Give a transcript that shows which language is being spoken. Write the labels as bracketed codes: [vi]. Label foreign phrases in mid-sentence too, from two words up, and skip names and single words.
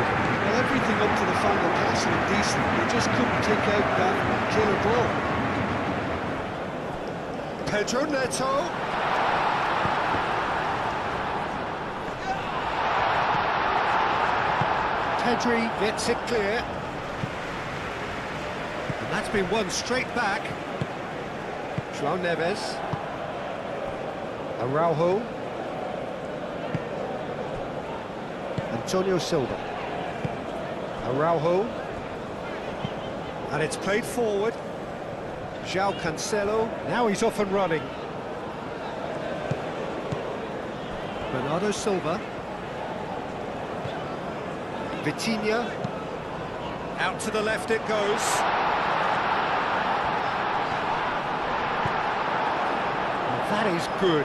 [en] Well, everything up to the final pass looked decent. They just couldn't take out that killer ball. Pedro Neto. Pedri gets it clear. And that's been won straight back. João Neves. Araujo. Antonio Silva. Araujo. And it's played forward. João Cancelo. Now he's off and running. Bernardo Silva. Vitinha. Out to the left it goes. That is good.